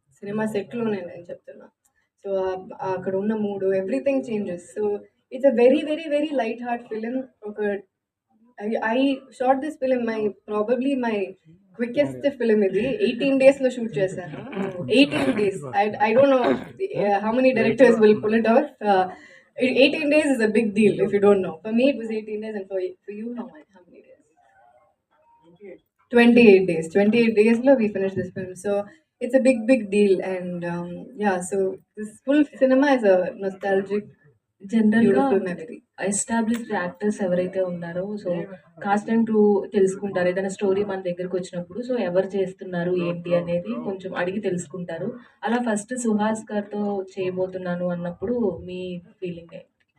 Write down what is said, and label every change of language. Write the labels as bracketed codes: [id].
[te] Cinema సెట్‌లోనే నేను చెప్తున్నా. So అక్కడ ఉన్న మూడు [en] Everything changes. So it's a very very very light heart film. ఒక I shot this film my quickest film ఇది. [te] 18 డేస్‌లో షూట్ చేశాను. 18 days. [en] I don't know how many directors will pull it off. 18 days is a big deal if you don't know. For me it was 18 days, and for you how many days? 28 days. 28 days lo we finished this film. So it's a big deal. And yeah, so this full cinema is a nostalgic, [te] జనరల్‌గా [en] beautiful memory. [te] Established actors ఎవరైతే ఉన్నారో so, cost and crew తెలుసుకుంటారు. ఏదైనా story మన దగ్గరకొచ్చినప్పుడు. So, ఎవరు చేస్తున్నారు, ఏంటి అనేది కొంచెం అడిగి తెలుసుకుంటారు. అలా ఫస్ట్ 'సుహాస్' గారితో చేయబోతున్నాను అన్నప్పుడు మీ ఫీలింగ్ ఏంటి?